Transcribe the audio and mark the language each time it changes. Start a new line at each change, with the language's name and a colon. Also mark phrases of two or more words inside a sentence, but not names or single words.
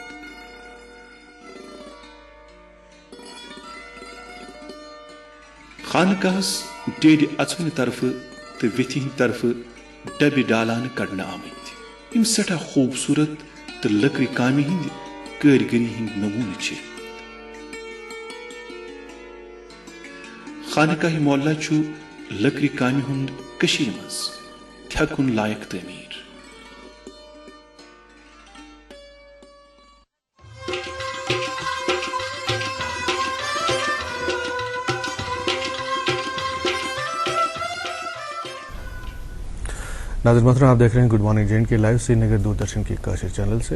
Kashmiri: خانقاہس ڈیڈِ اژوُنہِ طرفہٕ تہٕ ویٚتھِ ہٕنٛدِ طرفہٕ ڈبہِ ڈالانہٕ کڑنہٕ آمٕتۍ یِم سٮ۪ٹھاہ خوٗبصوٗرت تہٕ لٔکرِ کامہِ ہٕنٛدِ کٲرگٔری ہٕنٛدۍ نموٗنہٕ چھِ. خانقاہ معلیٰ چھُ لٔکرِ کامہِ ہُنٛد کٔشیٖرِ منٛز تھٮ۪کُن لایق تعمیٖر.
Urdu: ناظرین محترم آپ دیکھ رہے ہیں گڈ مارننگ جے اینڈ کے لائیو سری نگر دوردرشن کی کاشر چینل سے.